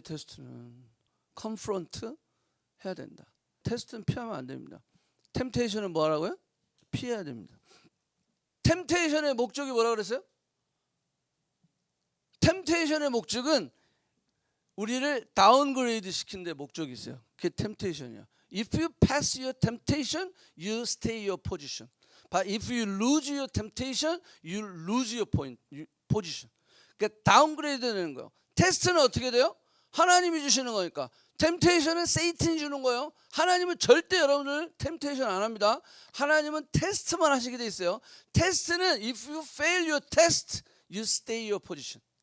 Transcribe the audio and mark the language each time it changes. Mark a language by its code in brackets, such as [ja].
[ko] 테스트는 컨프런트 해야 된다. 테스트는 피하면 안 됩니다. 템테이션은 뭐 하라고요? 피해야 됩니다. 템테이션의 목적이 뭐라고 그랬어요? 템테이션의 목적은 우리를 다운그레이드 시키는 데 목적이 있어요. 그게 템테이션이야. [en] If you pass your temptation, you stay your position. But if you lose your temptation, you lose your position. [ko] 그러니까 다운그레이드 되는 거예요. 테스트는 어떻게 돼요? 하나님이 주시는 거니까. 템테이션은 세이탄이 주는 거예요. 하나님은 절대 여러분을 템테이션 안 합니다. 하나님은 테스트만 하시게 돼 있어요. 테스트는 [en] if you fail your test, you stay your position.